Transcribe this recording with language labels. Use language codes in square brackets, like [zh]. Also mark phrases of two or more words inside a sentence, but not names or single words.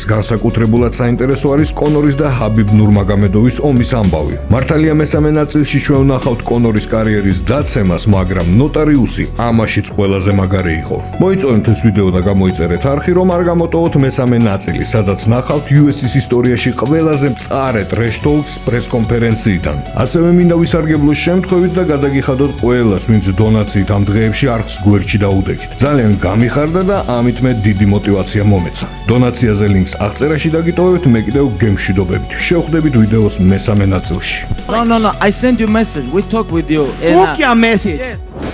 [ka] განსაკუთრებულად საინტერესო არის კონორის და ჰაბიბ ნურმაგომედოვის ომის ამბავი. მართალია მესამე ნაწილში ჩვენ ვნახავთ კონორის კარიერის დაცემას, მაგრამ ნოტარიუსი ამაშიც ყველაზე მაგარი იყო. მოიწონეთ ეს ვიდეო და გამოიწერეთ არხი, რომ არ გამოტოვოთ მესამე ნაწილი, სადაც ნახავთ UFC-ის ისტორიაში ყველაზე მწარე [en] trash talks [ka] პრესკონფერენციიდან. ასევე მინდა ვისარგებლოს შემთხვევით და გადაგიხადოთ ყველას, ვინც დონაციით ამ დღეებში არხს გვერდში დაუდექით. ძალიან გამიხარდა და ამით მე დიდი мотивация მომეცა. დონაციაზე ლინკს აღწერაში დაგიტოვებთ, მე კიდევ გემშვიდობებით. შევხვდებით ვიდეოს მესამე ნაწილში. [en] No, I sent you message. We talk with you. Book your message. Yes.